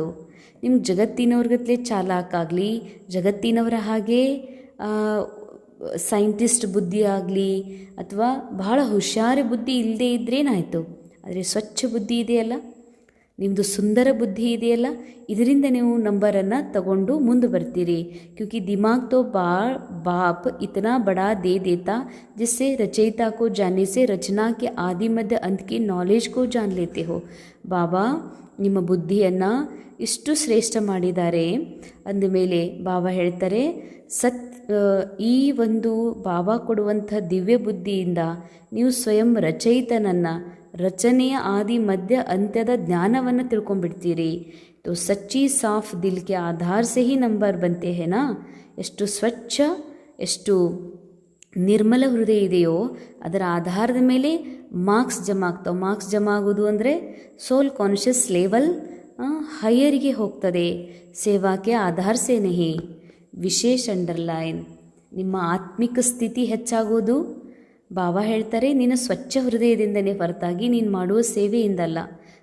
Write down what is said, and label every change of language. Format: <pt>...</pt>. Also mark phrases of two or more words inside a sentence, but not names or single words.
<kn>ನಿಮ್ಗೆ ಜಗತ್ತಿನವ್ರಿಗತ್ಲೆ ಚಾಲಾಕಾಗಲಿ, ಜಗತ್ತಿನವರ ಹಾಗೆ ಸೈಂಟಿಸ್ಟ್ ಬುದ್ಧಿ ಆಗಲಿ ಅಥವಾ ಬಹಳ ಹುಷಾರಿ ಬುದ್ಧಿ ಇಲ್ಲದೆ ಇದ್ರೇನಾಯಿತು, ಆದರೆ ಸ್ವಚ್ಛ ಬುದ್ಧಿ ಇದೆಯಲ್ಲ, ನಿಮ್ಮದು ಸುಂದರ ಬುದ್ಧಿ ಇದೆಯಲ್ಲ, ಇದರಿಂದ ನೀವು ನಂಬರನ್ನು ತಗೊಂಡು ಮುಂದೆ ಬರ್ತೀರಿ.</kn> <hi>क्योंकि दिमाग तो बाप इतना बड़ा दे देता जिससे रचयिता को जानने से रचना के आदि मध्य अंत के नॉलेज को जान लेते हो.</hi> <kn>ಬಾಬಾ ನಿಮ್ಮ ಬುದ್ಧಿಯನ್ನು ಇಷ್ಟು ಶ್ರೇಷ್ಠ ಮಾಡಿದ್ದಾರೆ ಅಂದಮೇಲೆ ಬಾಬಾ ಹೇಳ್ತಾರೆ, ಈ ಒಂದು ಬಾಬಾ ಕೊಡುವಂಥ ದಿವ್ಯ ಬುದ್ಧಿಯಿಂದ ನೀವು ಸ್ವಯಂ ರಚಯಿತನನ್ನು, ರಚನೆಯ ಆದಿ ಮಧ್ಯ ಅಂತ್ಯದ ಜ್ಞಾನವನ್ನು ತಿಳ್ಕೊಂಡ್ಬಿಡ್ತೀರಿ.</kn> <hi>तो सच्ची साफ दिल के आधार से ही ನಂಬರ್ बनते हैं ना.</hi> <kn>ಎಷ್ಟು ಸ್ವಚ್ಛ, ಎಷ್ಟು ನಿರ್ಮಲ ಹೃದಯ ಇದೆಯೋ ಅದರ ಆಧಾರದ ಮೇಲೆ ಮಾರ್ಕ್ಸ್ ಜಮಾ ಆಗ್ತಾವೆ. ಮಾರ್ಕ್ಸ್ ಜಮಾ ಆಗೋದು ಅಂದರೆ</kn> <en>soul conscious level</en> <kn>ಹೈಯರಿಗೆ ಹೋಗ್ತದೆ.</kn> <hi>सेवा के आधार से नहीं.</hi> <kn>ವಿಶೇಷ ಅಂಡರ್ಲೈನ್, ನಿಮ್ಮ ಆತ್ಮಿಕ ಸ್ಥಿತಿ ಹೆಚ್ಚಾಗೋದು ಬಾಬಾ ಹೇಳ್ತಾರೆ ನಿನ್ನ ಸ್ವಚ್ಛ ಹೃದಯದಿಂದನೇ ಹೊರತಾಗಿ ನೀನು ಮಾಡುವ ಸೇವೆಯಿಂದಲ್ಲ.</kn>